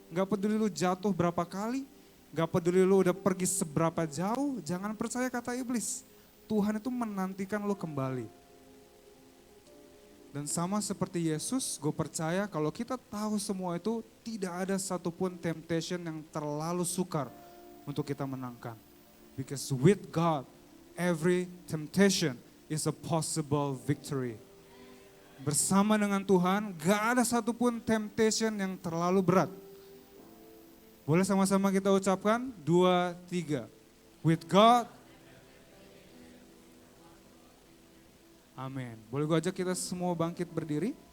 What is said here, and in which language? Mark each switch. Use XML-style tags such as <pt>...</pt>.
<id>Gak peduli lu jatuh berapa kali, gak peduli lu udah pergi seberapa jauh, jangan percaya kata iblis. Tuhan itu menantikan lu kembali. Dan sama seperti Yesus, gue percaya kalau kita tahu semua itu, tidak ada satupun temptation yang terlalu sukar untuk kita menangkan.</id> <en>Because with God, every temptation is a possible victory.</en> <id>Bersama dengan Tuhan, gak ada satupun temptation yang terlalu berat. Boleh sama-sama kita ucapkan? 2, 3.</id> <en>With God,</en> <id>amin. Boleh gue ajak kita semua bangkit berdiri?</id>